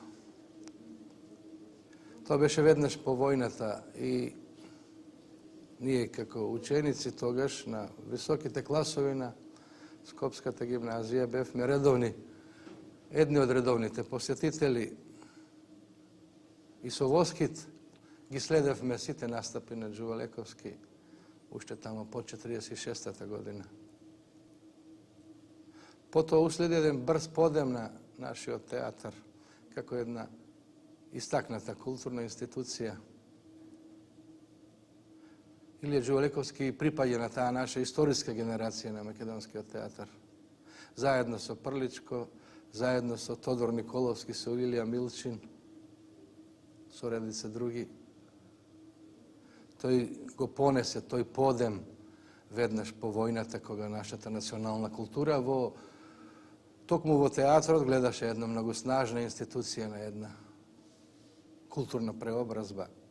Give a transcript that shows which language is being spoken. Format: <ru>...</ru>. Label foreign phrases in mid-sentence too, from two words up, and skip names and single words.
<mk>тоа беше веднаш по војната и ние како ученици тогаш на високите класови на Скопската гимназија бевме редовни, едни од редовните посетители и со воскит ги следевме сите настапи на Джувалековски уште тамо по 46-та година. Потоа уследи еден брз подем на нашиот театар, како една istaknata kulturna institucija. Ilija Đulekovski pripadje na ta naša istorijska generacija na Makedonski teatar. Zajedno sa Prličko, zajedno sa Todor Nikolovski, sa Ilija Milčin, su redice drugi. Той го понесе, тој подем веднаш по војната кога нашата национална култура токму во театрот гледаше една многу снажна институција на една културна преобразба.</mk>